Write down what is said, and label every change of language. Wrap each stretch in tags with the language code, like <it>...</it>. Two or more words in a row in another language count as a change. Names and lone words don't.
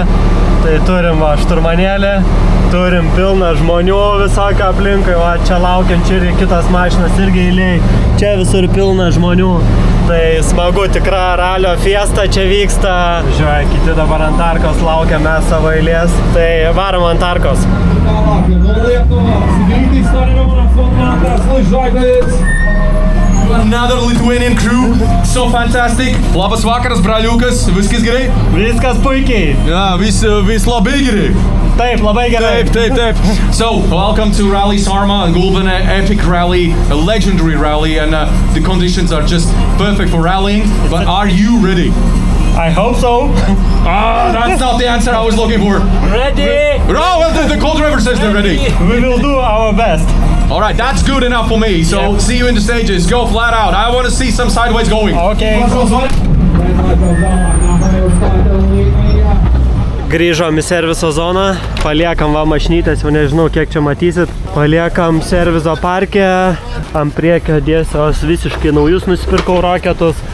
<lt>Tai turim šturmanėlį, turim pilną žmonių visokią aplinkui, va čia laukiančių ir kitas mašinas irgi eilėj. Čia visur pilna žmonių. Tai smagu, tikra ralio fiesta čia vyksta. Žiūrėk, kiti dabar ant arkos laukia, mes savo eilės. Tai varom ant arkos.</lt> <en>Another Lithuanian crew, so fantastic.</en> <lt>Labas vakaras, braliukas, viskas gerai? Viskas puikiai. Ja, vis labai gerai. Taip, labai gerai. Taip.</lt> <en>So, welcome to Rally Sarma and Gulben, epic rally, a legendary rally, and the conditions are just perfect for rallying. But are you ready? I hope so. That's not the answer I was looking for. Ready? Oh, well, the co-driver says they're ready. We will do our best. All right, that's good enough for me. So, yeah. See you in the stages. Go flat out. I want to see some sideways going. Okay.</en> <lt>Grįžom į serviso zoną, paliekam va mašinytės, jau nežinau kiek čia matysit. Paliekam serviso parke, ant priekio dėsios visiškai naujus nusipirkau roketus.</lt>